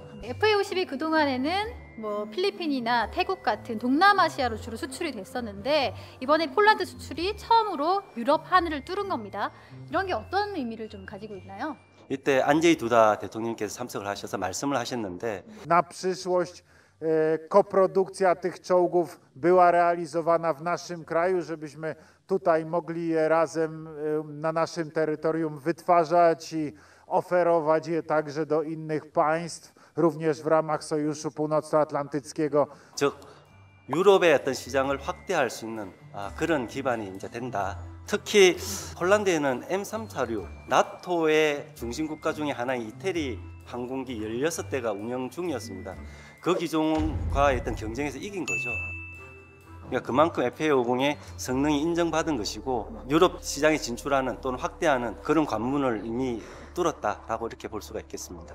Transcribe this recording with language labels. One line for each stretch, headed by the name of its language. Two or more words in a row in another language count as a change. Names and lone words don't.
Korean: FA50이 그동안에는 뭐 필리핀이나 태국 같은 동남아시아로 주로 수출이 됐었는데 이번에 폴란드 수출이 처음으로 유럽 하늘을 뚫은 겁니다. 이런 게 어떤 의미를 좀 가지고 있나요? 이때 안제이 두다 대통령께서 참석을 하셔서 말씀을 하셨는데
Polish: Na przyszłość koprodukcja tych czołgów była realizowana w naszym kraju, żebyśmy tutaj mogli je razem na naszym terytorium wytwarzać i oferować je także do innych państw, również w ramach Sojuszu Północnoatlantyckiego.
Korean: 즉 유럽의 어떤 시장을 확대할 수 있는 그런 기반이 이제 된다. 특히 폴란드에는 M346 나토의 중심 국가 중에 하나인 이태리 항공기 16대가 운영 중이었습니다. 그 기종과의 어떤 경쟁에서 이긴 거죠. 그러니까 그만큼 FA50의 성능이 인정받은 것이고 유럽 시장에 진출하는 또는 확대하는 그런 관문을 이미 뚫었다라고 이렇게 볼 수가 있겠습니다.